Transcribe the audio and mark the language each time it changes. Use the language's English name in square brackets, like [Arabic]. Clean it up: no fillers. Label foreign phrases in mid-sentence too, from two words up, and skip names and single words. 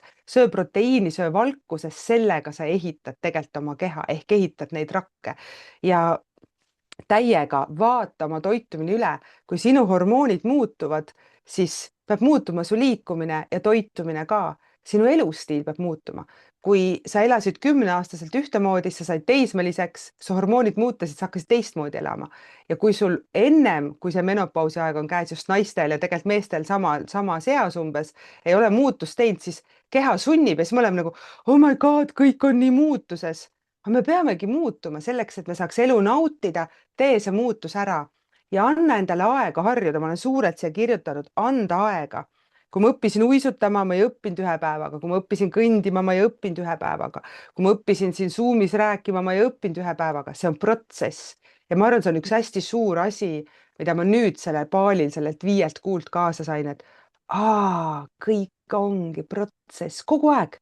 [Estonian] söö proteiini, söö valku, sest sellega sa ehitad tegelikult oma keha ehk ehitad neid rakke ja täiega vaata oma toitumine üle, kui sinu hormoonid muutuvad, siis peab muutuma su liikumine ja toitumine ka, sinu elustiil peab muutuma. kui sa elasid 10-aastaselt ühtemoodi, sa said teismeliseks, su hormoonid muutusid, sa hakkasid teistmoodi elama. ja kui sul ennem, kui see menopausi aeg on käes just naistel ja tegelikult meestel samas eas umbes, ei ole muutust teinud, siis keha sunnib ja siis me oleme nagu, [English] oh my god, [Estonian] kõik on nii muutuses. aga me peamegi muutuma selleks, et me saaks elu nautida, tee see muutus ära ja anna endale aega harjuda, ma olen suurelt siia kirjutanud, anda aega. kui ma õppisin uisutama, ma ei õppinud ühe päevaga, kui ma õppisin kõndima, ma ei õppinud ühe päevaga, kui ma õppisin siin Zoomis rääkima, ma ei õppinud ühe päevaga, see on protsess ja ma arvan, see on üks hästi suur asi, mida ma nüüd sellel baalil sellelt 5 kuult kaasa sain, et kõik ongi protsess kogu aeg.